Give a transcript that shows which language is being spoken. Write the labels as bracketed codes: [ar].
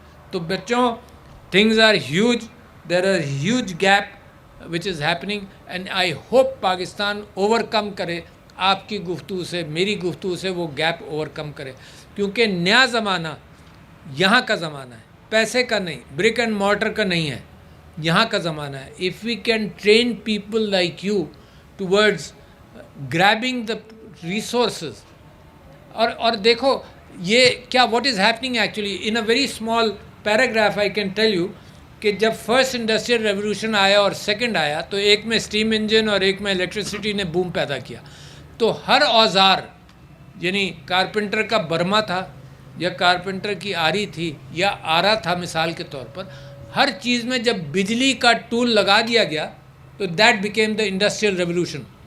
[ur] تو بچوں [en] things are huge, there are huge gap which is happening and I hope Pakistan overcome [ur] کرے، آپ کی گفتگو سے میری گفتگو سے وہ گیپ اوور کم کرے، کیونکہ نیا زمانہ یہاں کا زمانہ ہے، پیسے کا نہیں، [en] brick and mortar [ur] کا نہیں ہے، یہاں کا زمانہ ہے. [en] If we can train people like you towards grabbing the resources. [ur] اور دیکھو یہ کیا [en] what is happening actually in a very small paragraph I can tell you [ur] کہ جب فرسٹ انڈسٹریل ریولیوشن آیا اور سیکنڈ آیا تو ایک میں اسٹیم انجن اور ایک میں الیکٹریسٹی نے بوم پیدا کیا. تو ہر اوزار یعنی کارپینٹر کا برما تھا یا کارپینٹر کی آری تھی یا آرا تھا مثال کے طور پر، ہر چیز میں جب بجلی کا ٹول لگا دیا گیا تو [en] That became the industrial revolution.